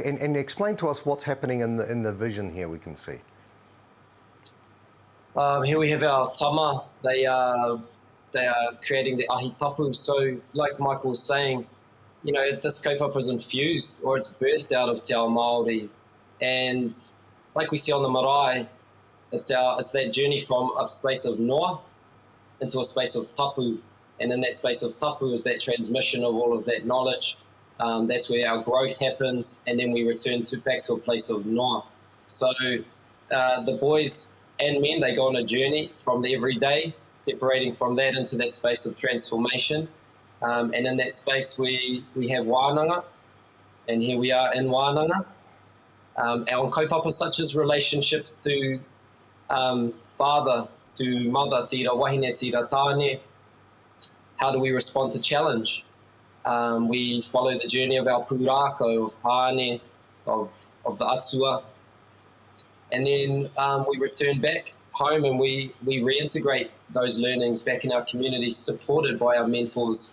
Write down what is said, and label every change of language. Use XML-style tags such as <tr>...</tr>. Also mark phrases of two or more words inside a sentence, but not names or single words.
<en>And explain to us what's happening in the vision here we can see. Here we have our tama. They are creating the ahi tapu. So like Michael was saying, this kaupapa is infused, or it's birthed out of</en> <mi>te ao Māori.</mi> <en>And like we see on the marae, it's that journey from a space of noa into a space of tapu. And in that space of tapu is that transmission of all of that knowledge. That's where our growth happens, and then we return back to a place of noa. So the boys and men, they go on a journey from the everyday, separating from that into that space of transformation. And in that space we have wānanga, and here we are in wānanga. Our kaupapa, such as relationships to father, to mother,</en> <mi>tira wahine, tira tāne.</mi> <en>How do we respond to challenge? We follow the journey of our pūrākau, of hāne, of the atua. And then we return back home and we reintegrate those learnings back in our community, supported by our mentors.</en>